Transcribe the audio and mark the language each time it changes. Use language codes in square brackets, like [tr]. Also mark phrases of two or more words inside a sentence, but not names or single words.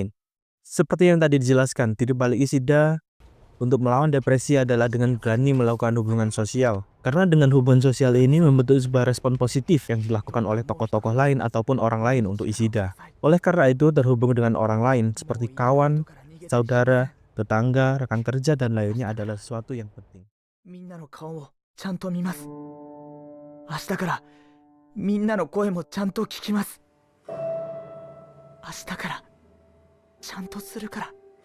[id] Seperti yang tadi dijelaskan, titik balik Ishida untuk melawan depresi adalah dengan berani melakukan hubungan sosial. Karena dengan hubungan sosial ini membentuk sebuah respon positif yang dilakukan oleh tokoh-tokoh lain ataupun orang lain untuk Ishida. Oleh karena itu, terhubung dengan orang lain seperti kawan, saudara, tetangga, rekan kerja, dan lainnya adalah sesuatu yang penting. [ja] みんなの顔をちゃんと見ます。明日からみんなの声もちゃんと聞きます。明日からちゃんとするから。